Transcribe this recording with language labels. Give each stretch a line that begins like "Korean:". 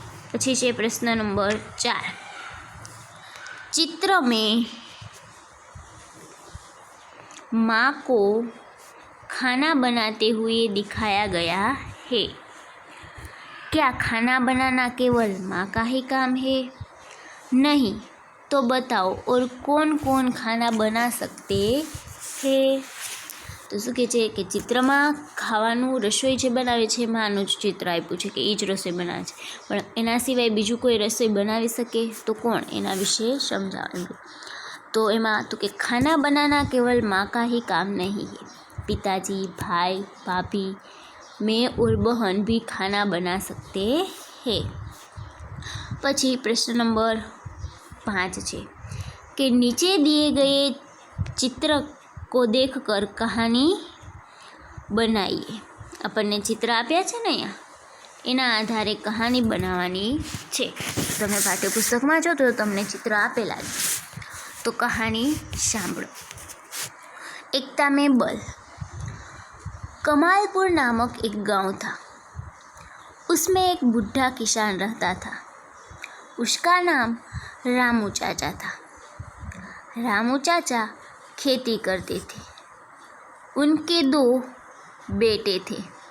Gujarati: પછી છે પ્રશ્ન નંબર 4,
Hindi: चित्र में माँ को खाना बनाते हुए दिखाया गया है, क्या खाना बनाना केवल माँ का ही काम है, नहीं तो बताओ और कौन कौन खाना बना सकते हैं।
Gujarati: તો શું કહે છે કે ચિત્રમાં ખાવાનું રસોઈ જે બનાવે છે માનું જ ચિત્ર આપ્યું છે કે એ જ રસોઈ બનાવે છે, પણ એના સિવાય બીજું કોઈ રસોઈ બનાવી શકે તો કોણ, એના વિશે સમજાવેલું। તો એમાં તો કે
Hindi: ખાના બનાના કેવલ माँ का ही काम नहीं है, पिताजी, भाई, भाभी, मैं और बहन भी खाना बना सकते हैं।
Gujarati: પછી પ્રશ્ન નંબર 5 છે કે નીચે
Hindi: दिए गए चित्र को देखकर कहानी बनाइए।
Gujarati: આપણને ચિત્ર આપ્યા છે ને અહીંયા, એના આધારે કહાની બનાવવાની છે। તમે પાઠ્યપુસ્તકમાં જો તો તમને ચિત્ર આપેલા છે, તો કહાની સાંભળો।
Hindi: एकता में बल। कमालपुर नामक एक गांव था, उसमें एक बुढ़ा किसान रहता था। उसका नाम रामू चाचा था। रामू चाचा खेती करते थे। उनके 2 बेटे थे।